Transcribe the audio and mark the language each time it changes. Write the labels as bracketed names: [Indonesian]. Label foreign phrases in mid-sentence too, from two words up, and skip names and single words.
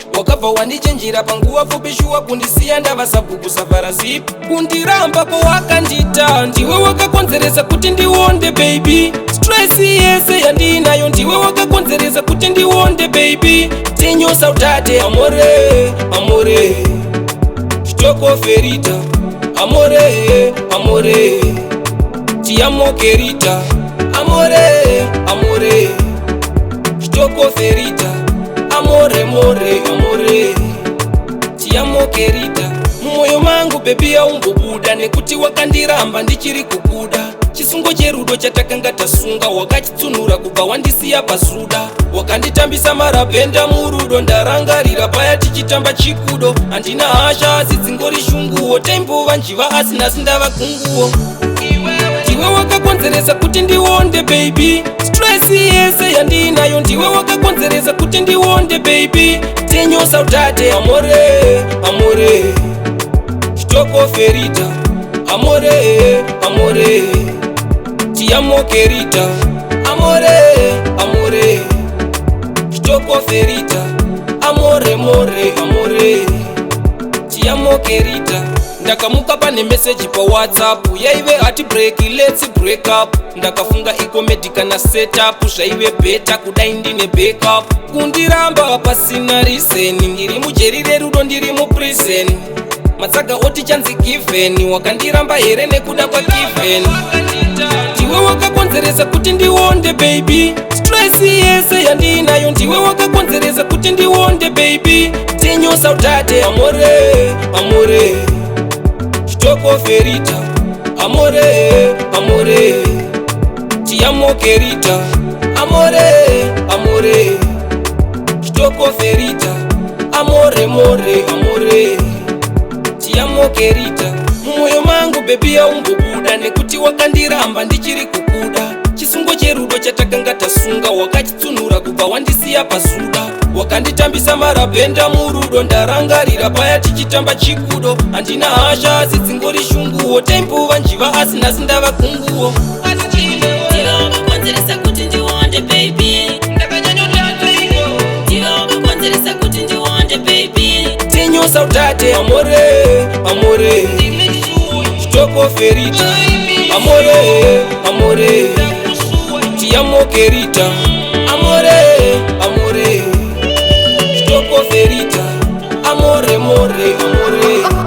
[Shona] Wakabva wandichenjera panguva pfupi shuwa kundisiya ndava sabhuku savhara zipi. Kundiramba kwawakandita, ndiwe wakakonzeresa kuti ndionde, baby. Stress yese yandinayo, ndiwe wakakonzeresa kuti ndionde, baby. Tinyosa utate, [Italian] amore, amore. Chitoko ferita, amore, amore. Ti amo, querida, amore, amore. Chitoko ferita, amore, amore, amore. Ti amo, querida. [Shona] Mumwoyo mangu, baby, haumbobuda, nekuti wakandiramba ndichiri kukuda. Chisungo cherudo chatakanga tasunga, wakachitsunura kubva wandisiya pazuda. Wakanditambisa marabhenda murudo, ndarangarira paya tichitamba chikudo. Handina hasha, asi dzingori shunguwo. Taimbova njiva, asi nhasi ndava gunguwo. Ndiwe wakakonzeresa kuti ndionde, baby. Stress yese yandinayo, ndiwe wakakonzeresa kuti ndionde, baby. Tinyosa utate, [Italian] amore, amore. Chitoko ferita, amore, amore. Ti amo, querida, amore, amore. Chitoko ferita, amore, amore, amore. Ti amo, [Shona] querida. Ndakamuka pane message pa WhatsApp, yaive heartbreak, [English] let's break up. [Shona] Ndakafunga ikomedi kana setup, zvaive better kudai ndine backup. Kundiramba pasina reason, ndiri mujeri rerudo, ndiri muprison. Matsaga oti chanzi given, wakandiramba here nekuda kwa given. Ndiwe wakakonzeresa kuti ndionde, baby. Stress yese yandinayo, ndiwe wakakonzeresa kuti ndionde, baby. Tinyosa utate, [Italian] amore, amore. Chitoko ferita, amore, amore. Ti amo, querida, amore, amore. Chitoko ferita, amore, amore, amore. Ti amo, querida. [Shona] Mumwoyo mangu, baby, haumbobuda, nekuti wakandiramba ndichiri kukuda. Chisungo cherudo chatakanga tasunga, wakachitsunura kubva wandisiya pazuda. Wakanditambisa marabhenda murudo, ndarangarira paya tichitamba chikudo. Handina hasha, asi dzingori shunguwo. Taimbova njiva, asi nhasi ndava gunguwo. Ndiwe wakakonzeresa kuti ndionde, baby. Ndiwe wakakonzeresa kuti ndionde, baby. Tinyosa utate, [Italian] amore, amore. Chitoko ferita, amore, amore. Ti amo, querida, amore, amore. Chitoko ferita, amore, amore, amore.